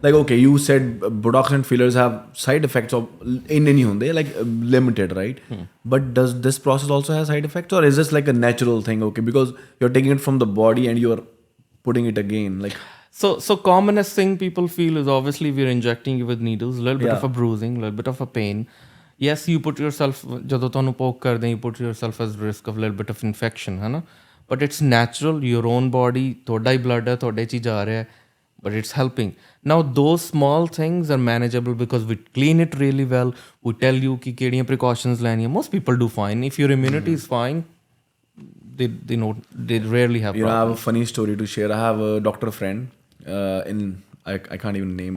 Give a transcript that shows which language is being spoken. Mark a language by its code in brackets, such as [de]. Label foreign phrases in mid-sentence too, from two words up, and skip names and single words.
[en] like okay, you said Botox and fillers have side effects of in any hunde like limited, right? But does this process also have side effects, or is this like a natural thing? Okay, because you're taking it from the body and you're putting it again, like So commonest thing people feel is obviously we're injecting you with needles, a little bit Yeah. of a bruising, a little bit of a pain. Yes, you put yourself, [pa] ਜਦੋਂ ਤੁਹਾਨੂੰ poke ਕਰਦੇ [en] you put yourself as risk of a little bit of infection, [hi] है ना? [en] But it's natural, your own body, [pa] ਤੁਹਾਡਾ ਹੀ blood ਹੈ, ਤੁਹਾਡੇ 'ਚ ਹੀ ਜਾ ਰਿਹਾ ਹੈ, [en] but it's helping. Now those small things are manageable because we clean it really well. We tell you कि [pa] ਕਿਹੜੀਆਂ precautions ਲੈਣੀਆਂ. [en] Most people do fine. If your immunity is fine, they rarely have you know, I have a problems. funny story to share. I have a doctor friend I can't even name.